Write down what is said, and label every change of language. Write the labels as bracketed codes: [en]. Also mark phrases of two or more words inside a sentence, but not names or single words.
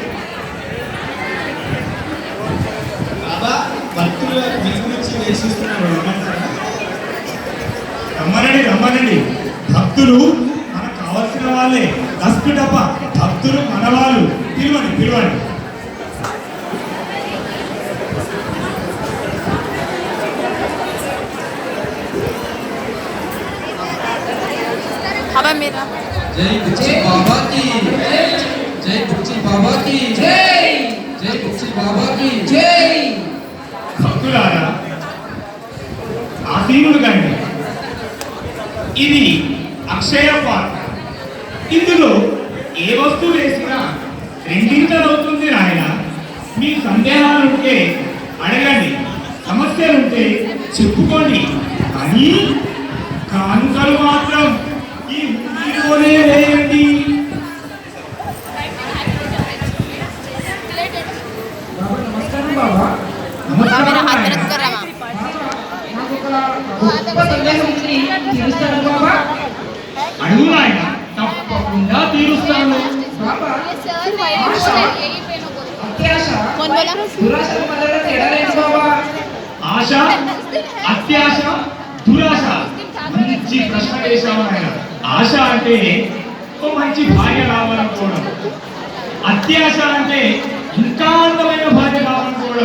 [te] బాబా భక్తులు మీ గురించి వేసిస్తున్నారు. రమ్మనండి రమ్మనండి. భక్తులు మనకు కావాల్సిన వాళ్ళే. దస్తు డబ్బ భక్తులు మన వాళ్ళు. పిలవండి పిలవండి. हवा मेरा [hi] जय बुच्ची बाबा की जय बुच्ची बाबा की जय जय बुच्ची बाबा की जय. [te] భక్తులారా ఆసీనులు కండి. ఇది అక్షయ పాత్ర. ఇందులో ఏ వస్తువు వేసినా రెండింతలవుతుంది నాయన. మీ సందేహాలుంటే అడగండి, సమస్యలుంటే చెప్పుకోండి. కానీ కానుకలు మాత్రం ఈ ఊరిలోనే వేయండి. నమస్కారం బాబా. [hi] मेरा हाथ में रख कर रहा [te] అడుగు నాయన, తప్పకుండా తీరుస్తాను. [hi] कौन बोला? [te] ఆశ, అత్యాశ, దురాశ. మంచి ప్రశ్న వేశాము ఆయన. ఆశ అంటే ఓ మంచి భార్య కావాలనుకోవడం. అత్యాశ అంటే ఇంకా అందమైన భార్య కావాలనుకోవడం.